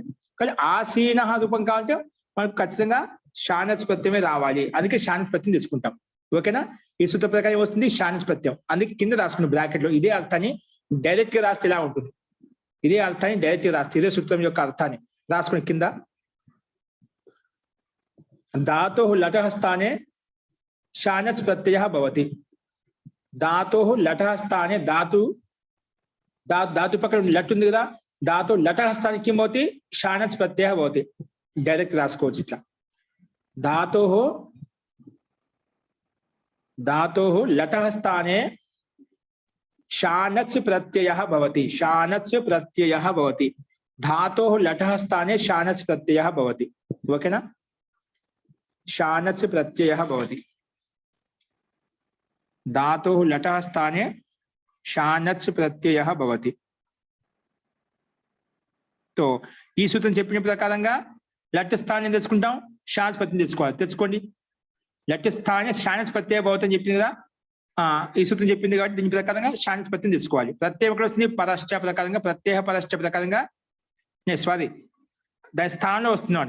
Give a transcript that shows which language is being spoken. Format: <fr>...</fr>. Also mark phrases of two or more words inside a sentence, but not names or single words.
<te>కానీ ఆసీన రూపం కావాలంటే మనకు ఖచ్చితంగా శానచ్ ప్రత్యమే రావాలి. అందుకే శానచ్ ప్రత్యయం తీసుకుంటాం. ఓకేనా, ఈ సూత్ర ప్రకారం వస్తుంది శానచ్ ప్రత్యయం. అందుకే కింద రాసుకున్న బ్రాకెట్ లో ఇదే అర్థాన్ని డైరెక్ట్ గా రాస్తే ఇలా ఉంటుంది. ఇదే అర్థాన్ని డైరెక్ట్ గా రాస్తే ఇదే సూత్రం యొక్క అర్థాన్ని రాసుకుని కింద</te> <sa>धातोः लटः स्थाने शानच् प्रत्ययः भवति. धातोः लटः स्थाने</sa> <te>धातु पక్కన లట్ ఉంది కదా,</te> <sa>धातु लटः स्थाने किं भवति? शानच् प्रत्ययः भवति.</sa> <te>డైరెక్ట్ రాసుకోవచ్చు ఇట్లా.</te> <sa>धातोः लटः स्थाने शानच् प्रत्ययः भवति. धातोः लटः स्थाने शानच् प्रत्ययः भवति. ओकेना, शानच् प्रत्ययः भवति. धातोः लटः स्थाने शानच् प्रत्ययः भवति.</sa> <te>तो ఈ సూత్రం చెప్పిన ప్రకారంగా లట్ స్థానం తెచ్చుకుంటాం, శానచ్ ప్రత్యయం తెచ్చుకోవాలి. తెచ్చుకోండి.</te> <sa>లట్ స్థానే శానచ్ ప్రత్యయ భవతి</sa> <te>అని చెప్పింది కదా, ఈ సూత్రం చెప్పింది కాబట్టి దీని ప్రకారంగా శానచ్ ప్రత్యయం తెచ్చుకోవాలి. ప్రత్యయం ఎక్కడ వస్తుంది? పరశ్చ ప్రకారంగా, ప్రత్యయ పరశ్చ ప్రకారంగా సారీ దాని స్థానంలో వస్తున్నాడు.</te>